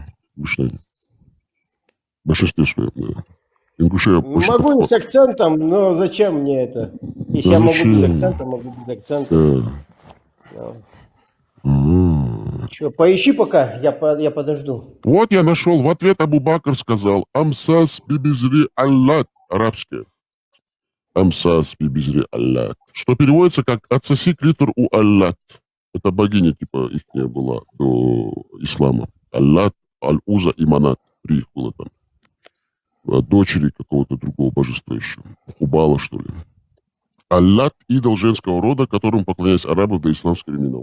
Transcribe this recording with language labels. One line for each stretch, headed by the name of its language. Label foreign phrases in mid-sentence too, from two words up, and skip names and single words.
Russian: Обычно они. В большинстве своем, да. Ингуши я очень Могу не с акцентом, но зачем мне это? Если Да я могу без зачем? акцента, могу без акцента. Да. Да. М. Чё, поищи пока, я подожду. Вот я нашел. В ответ Абу Бакр сказал:
Arabic: امصص ببظر اللات. Арабское. امصص ببظر اللات.
Russian: Что переводится как «отсоси клитор у Аллат». Это богиня, типа, их была до ислама. Аллат, Аль-Уза и Манат. 3 их было там. Дочери какого-то другого божества еще. Хубала, что ли. Аллат – идол женского рода, которому поклонялись арабы до исламского времена.